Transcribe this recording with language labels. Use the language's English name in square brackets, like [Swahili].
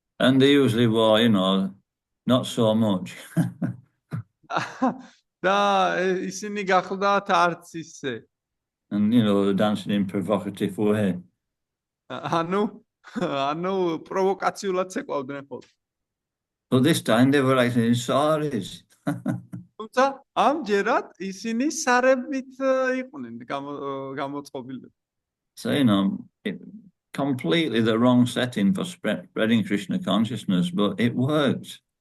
[English] And they usually were, not so much. [Georgian] და ისინი გახლდათ არც ისე. [English] And dancing in provocative way. [Georgian] ანუ პროვოკაციულად ცეკვავდნენ ხოლმე. [English] So this time they were actually in saris. [Georgian] თუმცა ამჯერად ისინი სარებით იყვნენ გამოწყობილები. [English] So completely the wrong setting for spreading Krishna consciousness, but it worked.